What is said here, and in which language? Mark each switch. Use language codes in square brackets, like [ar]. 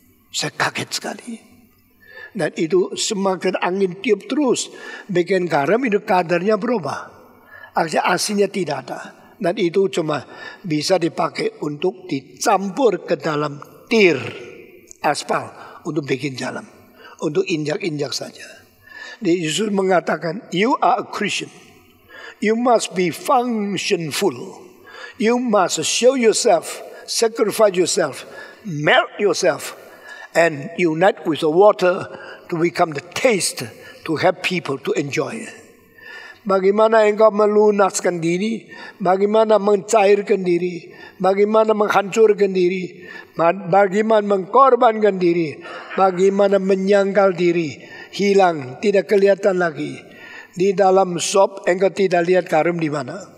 [id] Saya kaget sekali. Dan itu semakin angin tiup terus, bikin garam itu kadarnya berubah. Akhirnya asinnya tidak ada. Dan itu cuma bisa dipakai untuk dicampur ke dalam tir aspal untuk bikin jalan, untuk injak-injak saja. Yesus mengatakan, [en] you are a Christian. You must be functionful. You must show yourself, sacrifice yourself, melt yourself, and unite with the water to become the taste to have people to enjoy. [id] Bagaimana engkau melunaskan diri, bagaimana mencairkan diri, bagaimana menghancurkan diri, bagaimana mengkorbankan diri, bagaimana menyangkal diri. Hilang, tidak kelihatan lagi. Di dalam sop engkau tidak lihat garam di mana.